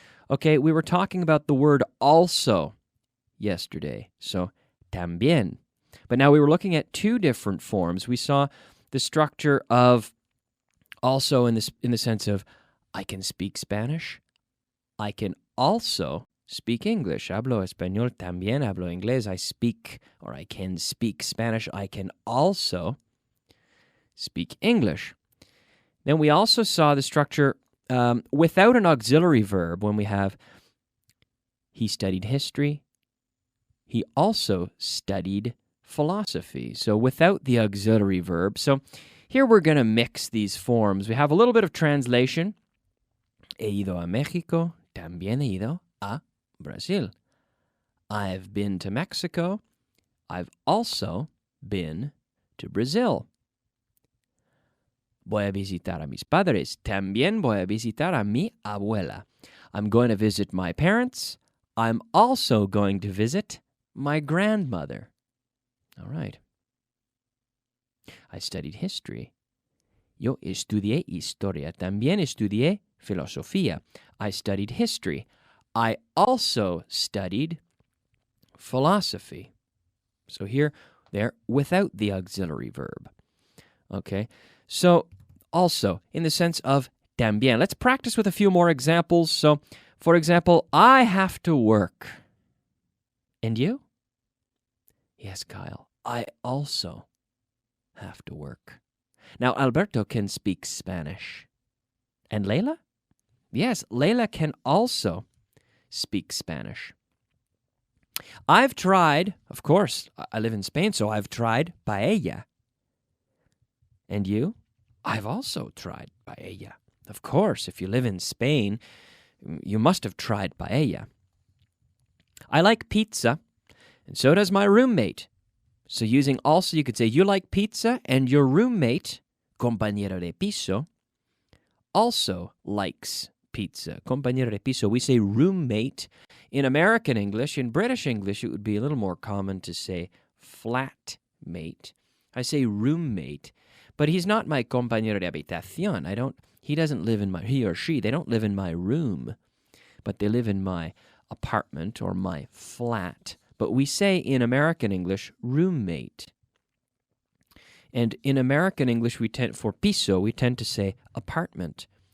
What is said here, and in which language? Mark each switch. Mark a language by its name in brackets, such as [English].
[English] Okay, we were talking about the word also yesterday, so también. But now we were looking at two different forms. We saw the structure of also in the sense of I can speak Spanish, I can also speak English. [Spanish] Hablo español, también hablo inglés. [English] I speak, or I can speak Spanish. I can also speak English. Then we also saw the structure without an auxiliary verb when we have he studied history. He also studied philosophy. So without the auxiliary verb. So here we're going to mix these forms. We have a little bit of translation. [Spanish] He ido a México, también he ido a Brazil. [English] I've been to Mexico. I've also been to Brazil. [Spanish] Voy a visitar a mis padres. También voy a visitar a mi abuela. [English] I'm going to visit my parents. I'm also going to visit my grandmother. All right. I studied history. [Spanish] Yo estudié historia. También estudié filosofía. [English] I studied history. I also studied philosophy. So here, there, without the auxiliary verb. Okay, so also, in the sense of también. Let's practice with a few more examples. So, for example, I have to work. And you? Yes, Kyle, I also have to work. Now, Alberto can speak Spanish. And Leila? Yes, Leila can also speak Spanish. I've tried, of course, I live in Spain, so I've tried paella. And you? I've also tried paella. Of course, if you live in Spain, you must have tried paella. I like pizza, and so does my roommate. So using also, you could say you like pizza, and your roommate, compañero de piso, also likes pizza. Compañero de piso, we say roommate. In American English, in British English, it would be a little more common to say flatmate. I say roommate, but he's not my compañero de habitación. He or she, they don't live in my room, but they live in my apartment or my flat. But we say in American English, roommate. And in American English, for piso, we tend to say apartment.